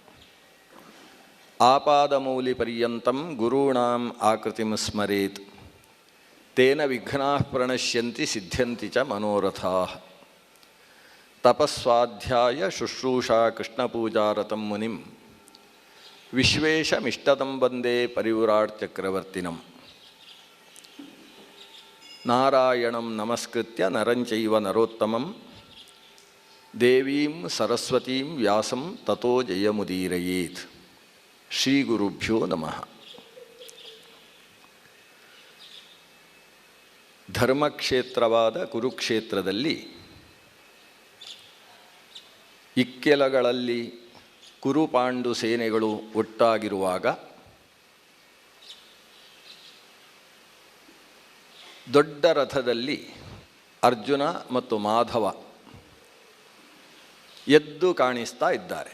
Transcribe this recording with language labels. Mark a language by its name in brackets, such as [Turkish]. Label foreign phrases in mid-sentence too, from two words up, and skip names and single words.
[Sanskrit] ಆಪಾದಮೌಲಿಪರ್ಯಂತಂ ಗುರುಣಾಂ ಆಕೃತಿಂ ಸ್ಮರೇತ್ ತೇನ ವಿಘ್ನಾಃ ಪ್ರಣಶ್ಯಂತಿ ಸಿದ್ಧ್ಯಂತಿ ಚ ಮನೋರಥಾಃ. ತಪಸ್ವಾಧ್ಯಾಯ ಶುಶ್ರೂಷಾ ಕೃಷ್ಣಪೂಜಾರತಂ ಮುನಿಂ ವಿಶ್ವೇಶಮಿಷ್ಟದಂ ವಂದೇ ಪರಿವ್ರಾಟ್ ಚಕ್ರವರ್ತಿನಂ. ನಾರಾಯಣಂ ನಮಸ್ಕೃತ್ಯ ನರಂಚೈವ ನರೋತ್ತಮಂ ದೇವೀಂ ಸರಸ್ವತೀಂ ವ್ಯಾಸಂ ತತೋ ಜಯಮುದೀರಯೇತ್. ಶ್ರೀ ಗುರುಭ್ಯೋ ನಮಃ. [Kannada] ಧರ್ಮಕ್ಷೇತ್ರವಾದ ಕುರುಕ್ಷೇತ್ರದಲ್ಲಿ ಇಕ್ಕೆಲಗಳಲ್ಲಿ ಕುರುಪಾಂಡು ಸೇನೆಗಳು ಒಟ್ಟಾಗಿರುವಾಗ ದೊಡ್ಡ ರಥದಲ್ಲಿ ಅರ್ಜುನ ಮತ್ತು ಮಾಧವ ಎದ್ದು ಕಾಣಿಸ್ತಾ ಇದ್ದಾರೆ.